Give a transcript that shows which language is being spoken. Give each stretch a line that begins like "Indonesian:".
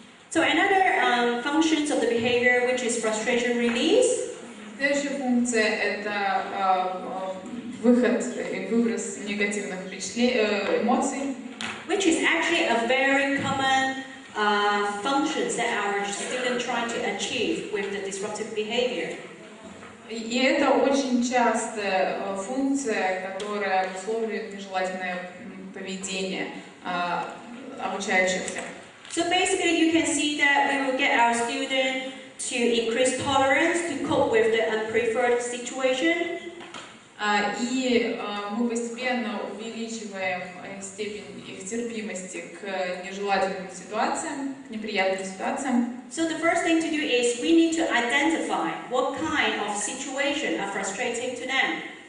English: So another functions of the behavior, which is frustration release.
Russian: Следующая функция — это выход и выброс негативных эмоций.
English: Which is actually a very common functions that our students try to achieve with the disruptive behavior.
Russian: И это очень частая функция, которая обусловливает нежелательное поведение обучающихся.
English: So basically, you can see that we will get our students to increase tolerance to cope with the unpreferred situation.
Russian: И мы постепенно увеличиваем степень их терпимости к нежелательным ситуациям, к неприятным ситуациям.
English: So the first thing to do is we need to identify what kind of situation are frustrating to them.